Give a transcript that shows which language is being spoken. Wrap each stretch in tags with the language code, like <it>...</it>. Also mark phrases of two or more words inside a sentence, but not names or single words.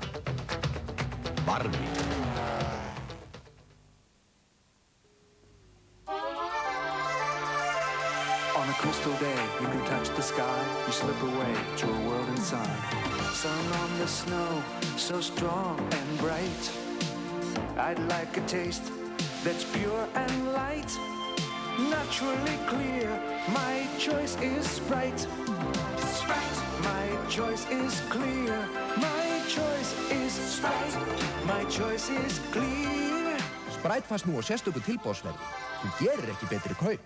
<is>Varmi.</is> <en>On a crystal day, you can touch the sky, you slip away to a world inside. Sun on the snow, so strong and bright. I'd like a taste that's pure and light. Naturally clear, my choice is Sprite. Sprite. My choice is clear, my choice is Sprite. My choice is clear.</en> <is>Sprite fannst nú á sérstöku tilboðsverði. Þú gerir ekki betri kaup.</is>